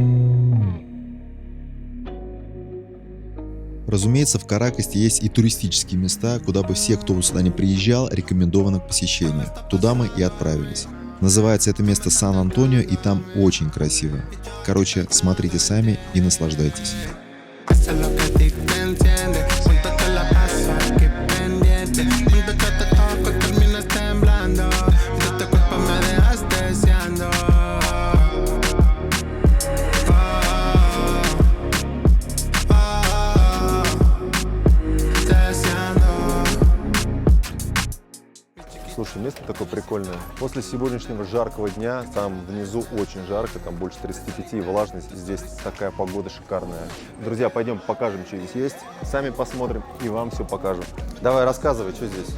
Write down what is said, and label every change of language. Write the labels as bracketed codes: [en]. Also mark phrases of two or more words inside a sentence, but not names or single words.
[ru] Разумеется, в Каракасе есть и туристические места, куда бы все, кто сюда не приезжал, рекомендовано к посещению. Туда мы и отправились. Называется это место Сан-Антонио, и там очень красиво. Короче, смотрите сами и наслаждайтесь. [es] Hace lo que a ti te entiende. Siento que la pasa aquí pendiente. Cuando yo te toco terminas temblando. De tu cuerpo me dejas deseando. Deseando. [ru] Слушай, место такое прикольное. После сегодняшнего жаркого дня, там внизу очень жарко, там больше 35, и влажность. Здесь такая погода шикарная. Друзья, пойдем покажем, что здесь есть. Сами посмотрим и вам все покажем. Давай, рассказывай, что здесь.